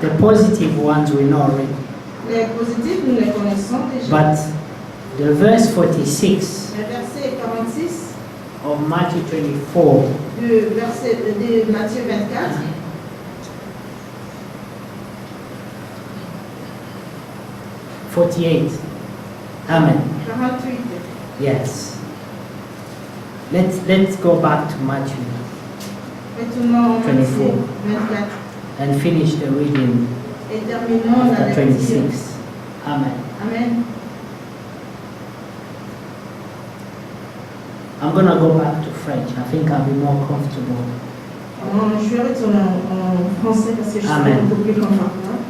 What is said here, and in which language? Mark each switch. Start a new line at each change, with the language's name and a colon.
English: The positive ones we know already.
French: Les positifs, nous les connaissons déjà.
English: But the verse 46
French: Le verset 46
English: of Matthew 24,
French: de Matthieu 24, 48. Amen. 48.
English: Yes. Let's go back to Matthew
French: Retournons au 24. Matthieu 24
English: and finish the reading
French: et terminons la
English: after
French: lecture. 26. Amen. Amen.
English: I'm going to go back to French. I think I'll be more comfortable.
French: Je vais retourner en français parce que je suis Amen. beaucoup plus confortable.